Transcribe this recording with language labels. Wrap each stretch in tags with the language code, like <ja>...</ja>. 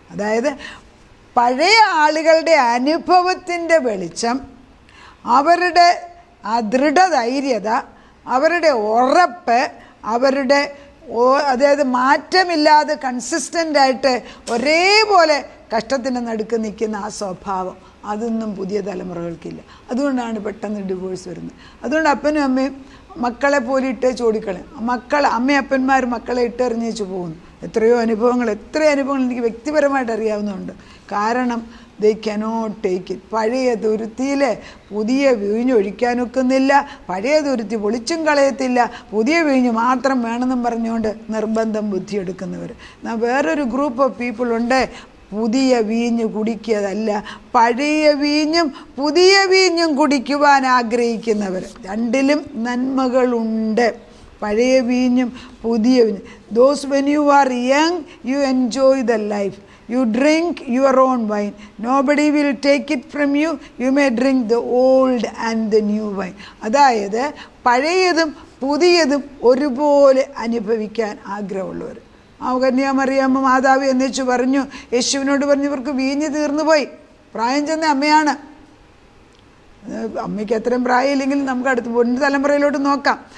<ml>അതായത് പഴയ ആളുകളുടെ അനുഭവത്തിൻ്റെ വെളിച്ചം, അവരുടെ ആ ദൃഢധൈര്യത, അവരുടെ ഉറപ്പ്, അവരുടെ അതായത് മാറ്റമില്ലാതെ കൺസിസ്റ്റൻ്റായിട്ട് ഒരേപോലെ കഷ്ടത്തിന് നടുക്ക് നിൽക്കുന്ന ആ സ്വഭാവം, അതൊന്നും പുതിയ തലമുറകൾക്കില്ല. അതുകൊണ്ടാണ് പെട്ടെന്ന് ഡിവോഴ്സ് വരുന്നത്. അതുകൊണ്ട് അപ്പനും അമ്മയും മക്കളെ പോലെ ഇട്ടേച്ച് ഓടിക്കളയും. അമ്മയപ്പന്മാർ മക്കളെ ഇട്ടെറിഞ്ഞേച്ച് പോകുന്നു. എത്ര അനുഭവങ്ങൾ എനിക്ക് വ്യക്തിപരമായിട്ട് അറിയാവുന്നതുണ്ട്. കാരണം</ml> <en>they cannot take it.</en> <ml>പഴയ തുരുത്തിയിൽ പുതിയ വീഞ്ഞ് ഒഴിക്കാനൊക്കുന്നില്ല, പഴയ തുരുത്തി പൊളിച്ചും കളയത്തില്ല, പുതിയ വീഞ്ഞ് മാത്രം വേണമെന്നും പറഞ്ഞുകൊണ്ട് നിർബന്ധം ബുദ്ധിയെടുക്കുന്നവർ. വേറൊരു</ml> <en>group of people</en> <ml>ഉണ്ട്, പുതിയ വീഞ്ഞ് കുടിക്കുകയല്ല, പഴയ വീഞ്ഞും പുതിയ വീഞ്ഞും കുടിക്കുവാൻ ആഗ്രഹിക്കുന്നവർ. രണ്ടിലും നന്മകളുണ്ട്, പഴയ വീഞ്ഞും പുതിയ വീഞ്ഞും.</ml> <en>Those when you are young, you enjoy the life. You drink your own wine. Nobody will take it from you. You may drink the old and the new wine.</en> <ml>അതായത് പഴയതും പുതിയതും ഒരുപോലെ അനുഭവിക്കാൻ ആഗ്രഹമുള്ളവർ. കന്യാമറിയാമ്മ മാതാവ് എന്നുവെച്ച് പറഞ്ഞു, യേശുവിനോട് പറഞ്ഞു ഇവർക്ക് വീഞ്ഞ് തീർന്നു പോയി. പ്രായം ചെന്ന അമ്മയാണ്. അമ്മയ്ക്ക് അത്രയും പ്രായമില്ലെങ്കിൽ നമുക്ക് മുൻ തലമുറയിലോട്ട് നോക്കാം.</ml>